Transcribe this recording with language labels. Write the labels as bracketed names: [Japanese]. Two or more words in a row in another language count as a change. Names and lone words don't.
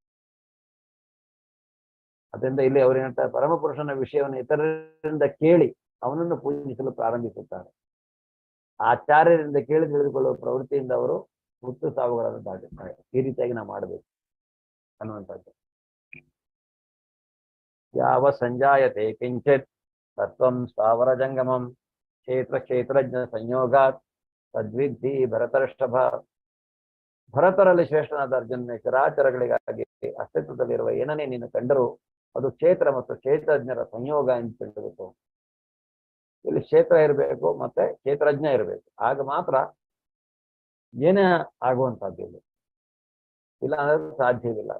[Kannada] ಅದರಿಂದ ಇಲ್ಲಿ ಅವ್ರೇನಂತ ಪರಮಪುರುಷನ ವಿಷಯವನ್ನು ಇತರರಿಂದ ಕೇಳಿ ಅವನನ್ನು ಪೂಜಿಸಲು ಪ್ರಾರಂಭಿಸುತ್ತಾರೆ. ಆಚಾರ್ಯರಿಂದ ಕೇಳಿ ತಿಳಿದುಕೊಳ್ಳುವ ಪ್ರವೃತ್ತಿಯಿಂದ ಅವರು ಹುಟ್ಟು ಸಾವುಗಳನ್ನು ದಾಟುತ್ತಾರೆ. ಈ ರೀತಿಯಾಗಿ ನಾವು ಮಾಡಬೇಕು ಅನ್ನುವಂಥದ್ದು. [Sanskrit] ಯಾವ ಸಂಜಾಯತೆ ಕಿಂಚಿತ್ ತತ್ವಂ ಸ್ಥಾವರ ಜಂಗಮಂ ಕ್ಷೇತ್ರಜ್ಞ ಸಂಯೋಗಾತ್ ತದ್ವಿಧಿ ಭರತರ್ಷಭ. [Kannada] ಭರತರಲ್ಲಿ ಶ್ರೇಷ್ಠನಾದ ಅರ್ಜುನ ಚರಾಚರಗಳಿಗಾಗಿ ಅಸ್ತಿತ್ವದಲ್ಲಿರುವ ಏನನ್ನೇ ನೀನು ಕಂಡರೂ ಅದು ಕ್ಷೇತ್ರ ಮತ್ತು ಕ್ಷೇತ್ರಜ್ಞರ ಸಂಯೋಗ ಎಂದು ತಿಳಿಬೇಕು. ಇಲ್ಲಿ ಕ್ಷೇತ್ರ ಇರಬೇಕು ಮತ್ತೆ ಕ್ಷೇತ್ರಜ್ಞ ಇರಬೇಕು, ಆಗ ಮಾತ್ರ ಏನೇ ಆಗುವಂತಹದ್ದು ಇಲ್ಲ ಅಂದ್ರೆ ಸಾಧ್ಯವಿಲ್ಲ.